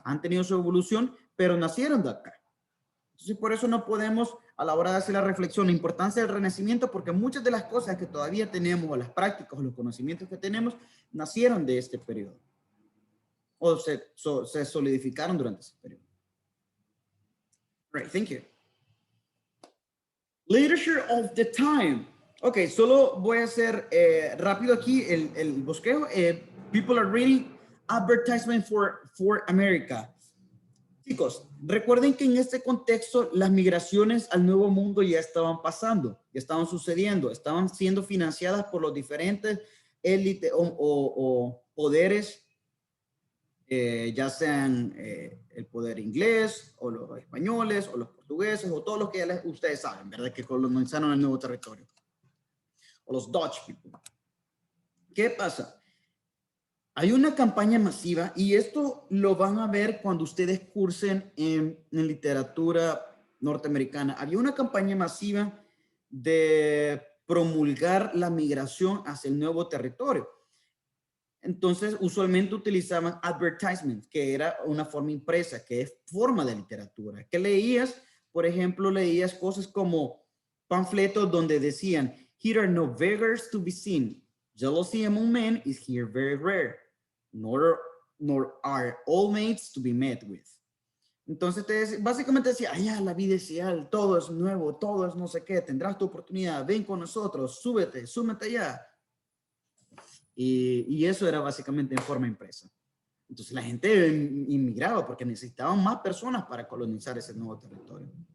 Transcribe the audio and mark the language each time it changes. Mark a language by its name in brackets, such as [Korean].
[Spanish] Han tenido su evolución, pero nacieron de acá. Entonces, por eso no podemos, a la hora de hacer la reflexión, la importancia del Renacimiento, porque muchas de las cosas que todavía tenemos, o las prácticas, o los conocimientos que tenemos, nacieron de este periodo. O se solidificaron durante ese periodo. [English] Right, thank you. Literature of the time. [Spanish] Ok, solo voy a hacer rápido aquí el bosquejo. [English] People are reading advertisement for America. [Spanish] Chicos, recuerden que en este contexto las migraciones al Nuevo Mundo ya estaban pasando, ya estaban sucediendo, estaban siendo financiadas por los diferentes élites o poderes, ya sean el poder inglés o los españoles o los portugueses o todos los que ya ustedes saben, ¿verdad? Que colonizaron el nuevo territorio. O los [English] Dutch people. [Spanish] ¿Qué pasa? Hay una campaña masiva y esto lo van a ver cuando ustedes cursen en literatura norteamericana. Había una campaña masiva de promulgar la migración hacia el nuevo territorio. Entonces, usualmente utilizaban advertisements, que era una forma impresa, que es forma de literatura. ¿Qué leías? Por ejemplo, leías cosas como panfletos donde decían, [English] "Here are no beggars to be seen. Jealousy among men is here very rare. Nor are all mates to be met with." [Spanish] Entonces, básicamente decía, ya, la vida es ideal, todo es nuevo, todo es no sé qué, tendrás tu oportunidad, ven con nosotros, súmete allá. Y eso era básicamente en forma impresa. Entonces la gente inmigraba porque necesitaban más personas para colonizar ese nuevo territorio.